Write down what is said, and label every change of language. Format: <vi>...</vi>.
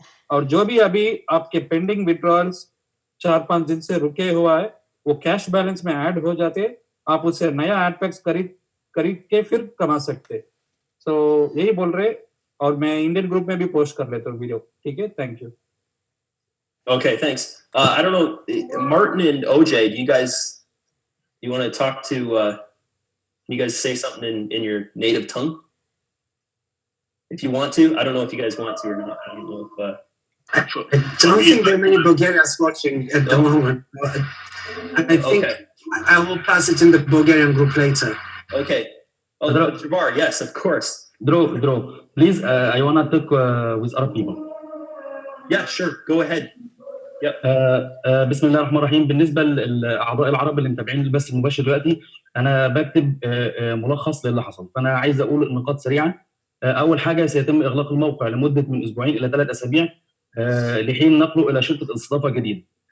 <hi>और जो भी अभी आपके पेंडिंग विड्रॉल्स 4-5 दिन से रुके हुआ है वो कैश बैलेंस में ऐड हो जाते, आप उससे नया एड पैक्स खरीद के फिर कमा सकते। सो यही बोल रहे, और मैं इंडियन ग्रुप में भी पोस्ट कर लेता हूँ वीडियो। ठीक है, thank you.</hi> <en>Okay, thanks. I don't know, Martin and OJ, do you want to talk to, you guys say something in your native tongue? If you want to. I don't know if you guys want to or not. I don't know if... I don't think there are many Bulgarians watching at the moment. I think I will pass it in the Bulgarian group later. Okay. Oh, Jabbar, yes, of course. Drew, please, I want to talk with Arab people. Yeah, sure. Go ahead. Yep.</en> <ar>بسم الله الرحمن الرحيم. بالنسبة للأعضاء العرب اللي متابعين البث المباشر دلوقتي، أنا بكتب ملخص للي حصل، فأنا عايز أقول النقاط سريعا. أول حاجة، سيتم إغلاق الموقع لمدة من 2 إلى 3 أسابيع لحين نقله إلى شركة استضافة جديدة.</ar>